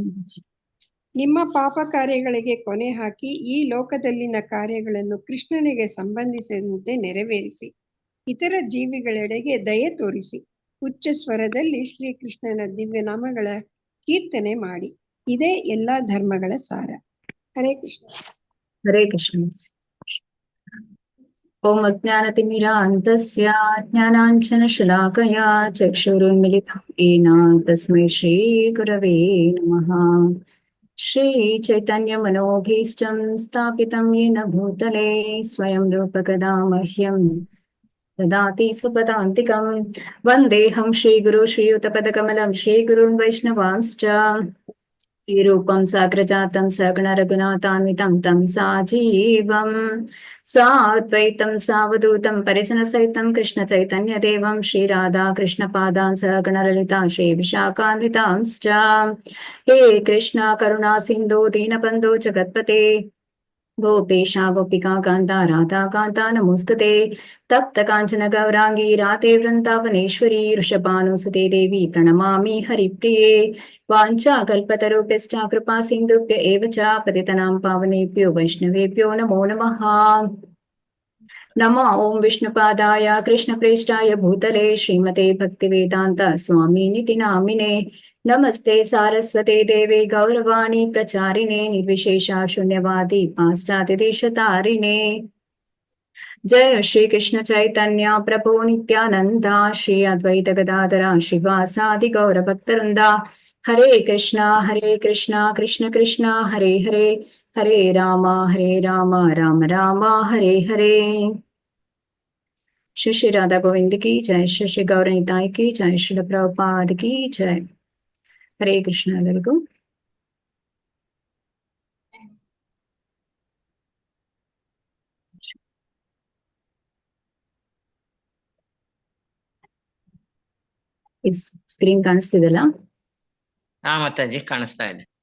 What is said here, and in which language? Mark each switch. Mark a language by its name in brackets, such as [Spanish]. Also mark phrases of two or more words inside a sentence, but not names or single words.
[Kannada] ನಿಮ್ಮ ಪಾಪ ಕಾರ್ಯಗಳಿಗೆ ಕೊನೆ ಹಾಕಿ ಈ ಲೋಕದಲ್ಲಿನ ಕಾರ್ಯಗಳನ್ನು ಕೃಷ್ಣನಿಗೆ ಸಂಬಂಧಿಸಿದಂತೆ ನೆರವೇರಿಸಿ, ಇತರ ಜೀವಿಗಳೆಡೆಗೆ ದಯೆ ತೋರಿಸಿ, ಉಚ್ಚ ಸ್ವರದಲ್ಲಿ ಶ್ರೀಕೃಷ್ಣನ ದಿವ್ಯ ನಾಮಗಳ ಕೀರ್ತನೆ ಮಾಡಿ. ಇದೇ ಎಲ್ಲಾ ಧರ್ಮಗಳ ಸಾರ. ಹರೇ ಕೃಷ್ಣ. ಹರೇ ಕೃಷ್ಣ. [Sanskrit] ಓಂ ಅಜ್ಞಾನತಿಮಿರಾಂತಸ್ಯ ಜ್ಞಾನಾಂಜನಶಲಾಕಯಾ ಚಕ್ಷುರುನ್ಮಿಲಿತಂ ಯೇನ ತಸ್ಮೈ ಶ್ರೀ ಗುರವೇ ನಮಃ. ಶ್ರೀ ಚೈತನ್ಯ ಮನೋಭೀಷ್ಟಂ ಸ್ಥಾಪಿತಂ ಯೇನ ಭೂತಲೆ ಸ್ವಯಂ ರೂಪಕದಾ ಮಹ್ಯಂ ದದಾತಿ ಸ್ವಪದಾಂತಿಕಂ. ವಂದೇಹಂ ಶ್ರೀಗುರು ಶ್ರೀಯುತಪದಕಮಲಂ ಶ್ರೀಗುರುನ್ ವೈಷ್ಣವಾಂಶ್ಚ ಶ್ರೀರೂಪಂ ಸಾಗ್ರಜಾತಂ ಸಗಣ ರಘುನಾಥಾನ್ವಿತಂ ತಂ ಸಾಜೀವಂ ಸಾದ್ವೈತಂ ಸಾವಧೂತಂ ಪರಿಜನ ಸಹಿತಂ ಕೃಷ್ಣ ಚೈತನ್ಯ ದೇವಂ ಶ್ರೀ ರಾಧಾ ಕೃಷ್ಣ ಪಾದಾನ್ ಸಗಣ ಲಲಿತಾ ಶ್ರೀ ವಿಶಾಖಾನ್ವಿತಾಂಶ್ಚ. ಹೇ ಕೃಷ್ಣ ಕರುಣಾ ಸಿಂಧು ದೀನಬಂಧು ಜಗತ್ಪತೆ ಗೋಪೇಶ ಗೋಪಿಕಾ ಕಾಂತ ರಾಧಾ ಕಾಂತ ನಮೋಸ್ತುತೆ. ತಪ್ತ ಕಾಂಚನ ಗೌರಾಂಗಿ ರಾಧೆ ವೃಂದಾವನೇಶ್ವರಿ ವೃಷಭಾನುಸುತೆ ದೇವಿ ಪ್ರಣಮಾಮಿ ಹರಿಪ್ರಿಯೆ. ವಾಂಛಾ ಕಲ್ಪತರುಭ್ಯಶ್ಚ ಕೃಪಾ ಸಿಂಧುಭ್ಯ ಏವ ಚ ಪತಿತನಾಂ ಪಾವನೇಭ್ಯೋ ವೈಷ್ಣವೇಭ್ಯೋ ನಮೋ ನಮಃ. ನಮೋ ಓಂ ವಿಷ್ಣುಪಾದಾಯ ಕೃಷ್ಣಪ್ರೇಷ್ಠಾಯ ಭೂತಲೆ ಶ್ರೀಮತೆ ಭಕ್ತಿವೇದಾಂತ ಸ್ವಾಮಿನಿತಿ ನಾಮಿನೆ. ನಮಸ್ತೆ ಸಾರಸ್ವತೆ ದೇವೆ ಗೌರವಾಣಿ ಪ್ರಚಾರಿಣೆ ನಿರ್ವಿಶೇಷ ಶೂನ್ಯವಾದಿ ಪಾಶ್ಚಾತ್ಯ ದೇಶತಾರಿಣೆ. ಜಯ ಶ್ರೀ ಕೃಷ್ಣ ಚೈತನ್ಯ ಪ್ರಭು ನಿತ್ಯಾನಂದ ಶ್ರೀ ಅದ್ವೈತ ಗದಾಧರ ಶ್ರೀವಾಸಾದಿ ಗೌರ ಭಕ್ತವೃಂದ. ಹರೇ ಕೃಷ್ಣ ಕೃಷ್ಣ ಕೃಷ್ಣ ಹರೇ ಹರೇ, ಹರೇ ರಾಮ ರಾಮ ರಾಮ ಹರೇ ಹರೇ. [Hindi] श्री श्री राधा गोविंद की जय, श्री श्री गौर निताय की जय, श्री प्रभुपाद की जय. [Kannada] हरे कृष्ण ಎಲ್ಲರಿಗೂ. ಸ್ಕ್ರೀನ್ ಕಾಣಿಸ್ತಿದೆಲ್ಲ? ಹಾ ಮಾತಾಜಿ, ಕಾಣಿಸ್ತಾ ಇದೆ.